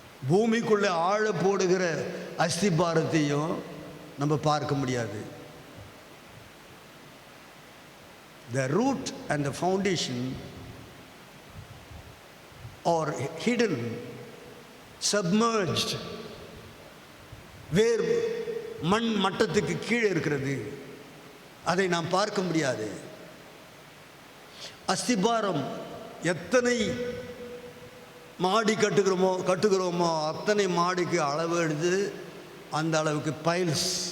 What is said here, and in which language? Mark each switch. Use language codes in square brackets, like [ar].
[ta] பூமிக்குள்ளே ஆழ போடுகிற அஸ்திபாரத்தையும் நம்ம பார்க்க முடியாது. [en] The root and the foundation are hidden, submerged. [ta] வேர் மண் மட்டத்துக்கு கீழே இருக்கிறது, அதை நாம் பார்க்க முடியாது. அஸ்திபாரம் எத்தனை மாடி கட்டுகிறோமோ அத்தனை மாடிக்கு அளவு எடுத்து அந்த அளவுக்கு பைல்ஸ்.